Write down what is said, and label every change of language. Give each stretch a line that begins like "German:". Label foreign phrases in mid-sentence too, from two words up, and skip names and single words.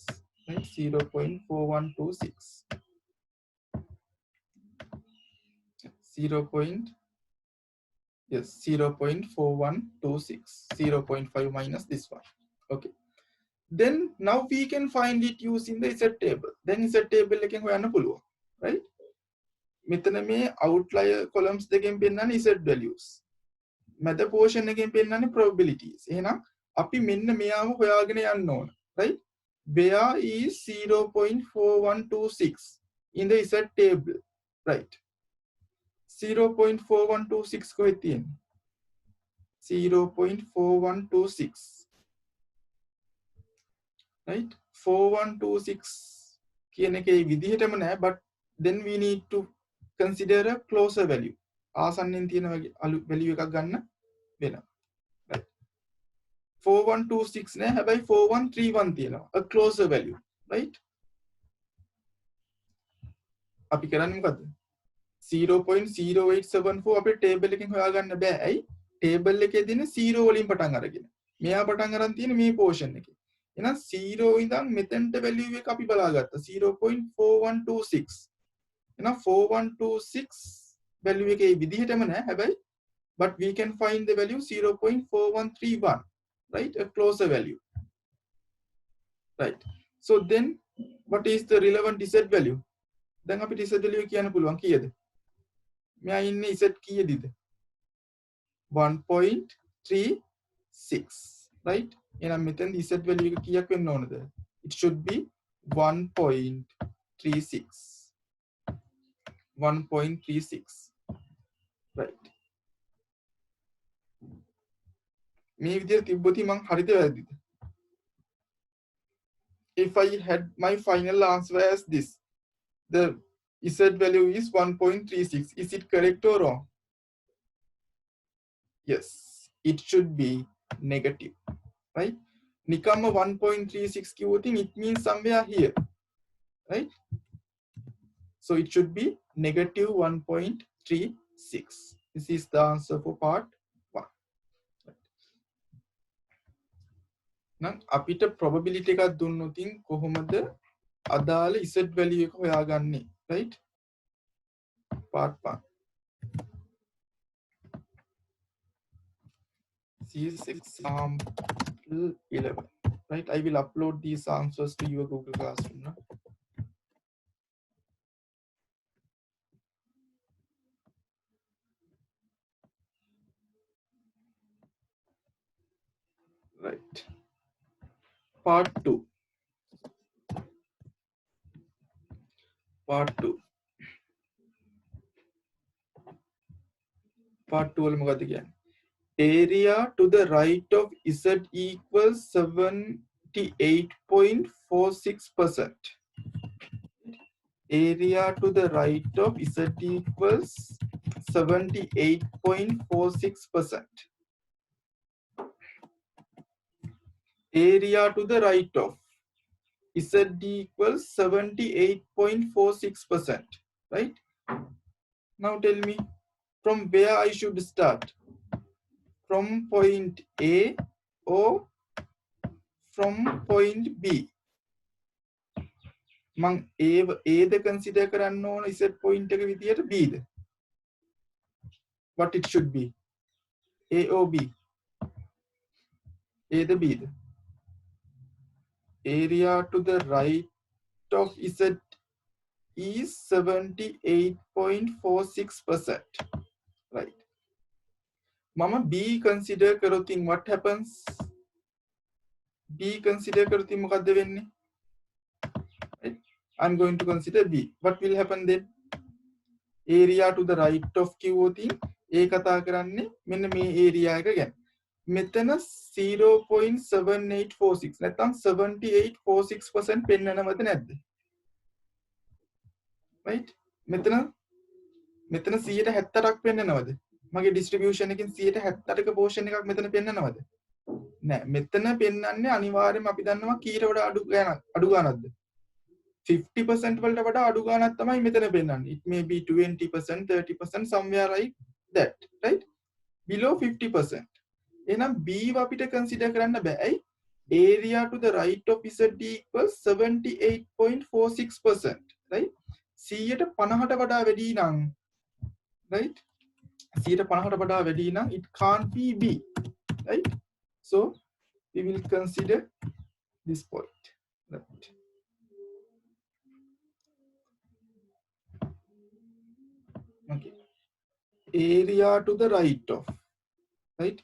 English: Right? 0.4126. 0.4126. 0.5 minus this one. Okay. Then now we can find it using the Z table. Then Z table
Sinhala: එකෙන් හොයන්න පුළුවන්. Right? මෙතන මේ
English: outlier columns
Sinhala: දෙකෙන් පෙන්නන්නේ
English: Z values.
Sinhala: මැද portion එකෙන් පෙන්නන්නේ probabilities. එහෙනම් අපි මෙන්න මෙයාව හොයාගෙන යන්න ඕන.
English: Right? Where is 0.4126 in the Z table? Right?
Sinhala: 0.4126 කොහෙද තියෙන්නේ? 0.4126. Right? 4126 කියන එකේ විදිහටම නෑ,
English: but then we need to consider a closer value.
Sinhala: ආසන්නෙන් තියෙන value එකක් ගන්න වෙනවා. Right? 4126 නෑ, හැබැයි 4131 තියෙනවා.
English: A closer value. Right?
Sinhala: අපි කරන්නේ මොකද්ද? 0.0874 අපේ table එකෙන් හොයාගන්න බෑ. ඇයි? table එකේ දින 0 වලින් පටන් අරගෙන. මෙයා පටන් අරන් තියෙන මේ portion එකේ. එහෙනම් 0 ඉඳන් මෙතෙන්ට value එක අපි බලාගත්තා 0.4126. එහෙනම් 4126 value එකේ විදිහටම නෑ, හැබැයි
English: but we can find the value 0.4131, right? A closer value. Right. So then what is the relevant z value?
Sinhala: දැන් අපිට
English: z value
Sinhala: කියන්න පුළුවන් කීයද? මෙයා ඉන්නේ z කීයදද?
English: 1.36, right?
Sinhala: එහෙනම් මෙතෙන්
English: z value
Sinhala: එක කීයක් වෙන්න ඕනද?
English: It should be 1.36. 1.36. Right.
Sinhala: මේ විදිහට තිබ්බොත් මං හරිද වැරදිද?
English: If I had my final answer as this, the z value is 1.36. Is it correct or wrong? Yes, it should be negative, right?
Sinhala: නිකම් 1.36 කිව්වොතින්,
English: it means somewhere here, right? So it should be negative 1.36. This is the answer for part 1. Now,
Sinhala: අපිට probability එකක් දුන්නොතින් කොහොමද අදාළ
English: z value
Sinhala: එක හොයාගන්නේ,
English: right? Part 1. This is example 11, right? I will upload these answers to your Google Classroom now. Right. Part 2. Part 2.
Sinhala: Part 2 වල මොකද්ද කියන්නේ?
English: Area to the right of z equals 78.46%. Area to the right of z equals 78.46%. Area to the right of z equals 78.46%. Right? Now tell me from where I should start. From point A or from point B?
Sinhala: මං A ද consider කරන්න ඕන
English: z point
Sinhala: එක විදියට B ද?
English: What it should be? A or B?
Sinhala: A ද B ද?
English: Area to the right of z is 78.46%. Right.
Sinhala: Mama B consider karotin,
English: what happens?
Sinhala: B consider karotin මොකද්ද වෙන්නේ?
English: Right? I'm going to consider B. What will happen then? area to the right of
Sinhala: කිව්වොතින් ඒ කතා කරන්නේ මෙන්න මේ area එක ගැන. මෙතන 0.7846 නැත්නම් 7846% පෙන්වනවද නැද්ද? right මෙතන 178ක් පෙන්වනවද? මගේ distribution එකකින් 178ක portion එකක් මෙතන පෙන්වනවද? නෑ. මෙතන පෙන්වන්නේ අනිවාර්යයෙන්ම අපි දන්නවා කීයට වඩා අඩු ගානක්ද? 50% වලට වඩා අඩු ගානක් තමයි මෙතන පෙන්වන්නේ.
English: It may be 20%, 30%, somewhere like that, right? Below 50%.
Sinhala: එහෙනම් B අපිට consider කරන්න බෑ. ඇයි?
English: Area to the right of ZD equals 78.46%, right?
Sinhala: 150ට වඩා වැඩි නම්, right? 150ට වඩා වැඩි නම්
English: it can't be B, right? So we will consider this point, right? Okay. Area to the right of, right?